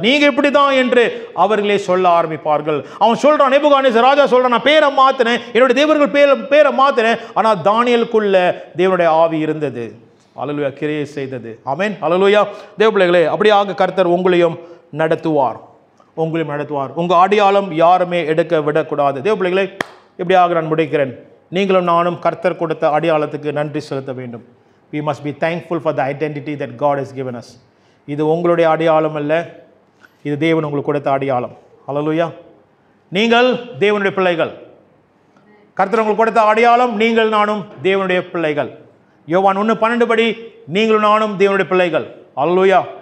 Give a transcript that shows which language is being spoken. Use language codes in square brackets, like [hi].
[ta] நீங்கள் இப்படி தான் என்று அவர்களே சொல்ல ஆரம்பிப்பார்கள். அவன் சொல்கிறான், நேபுகாத்நேசர் ராஜா சொல்கிறான், நான் பேரை மாற்றினேன், என்னுடைய தேவர்கள் பேரை மாற்றினேன், ஆனால் தானியேலுக்குள்ள தேவனுடைய ஆவி இருந்தது. அல்லேலூயா. கிரியை செய்தது. ஆமென். அல்லேலூயா. தேவ பிள்ளைகளே, அப்படியாக கர்த்தர் உங்களையும் நடத்துவார், உங்களையும் நடத்துவார். உங்கள் அடையாளம் யாருமே எடுக்க விடக்கூடாது. தேவ பிள்ளைகளே, இப்படியாக நான் முடிக்கிறேன். நீங்களும் நானும் கர்த்தர் கொடுத்த அடையாளத்துக்கு நன்றி செலுத்த வேண்டும். [en] We must be thankful for the identity that God has given us. [ta] இது உங்களுடைய அடையாளம் அல்ல, இது தேவன் உங்களுக்கு கொடுத்த அடையாளம். அல்லேலூயா. நீங்கள் தேவனுடைய பிள்ளைகள். கர்த்தர் உங்களுக்கு கொடுத்த அடையாளம், நீங்கள் நானும் தேவனுடைய பிள்ளைகள். யோவான் 1:12 படி நீங்களும் நானும் தேவனுடைய பிள்ளைகள். அல்லேலூயா.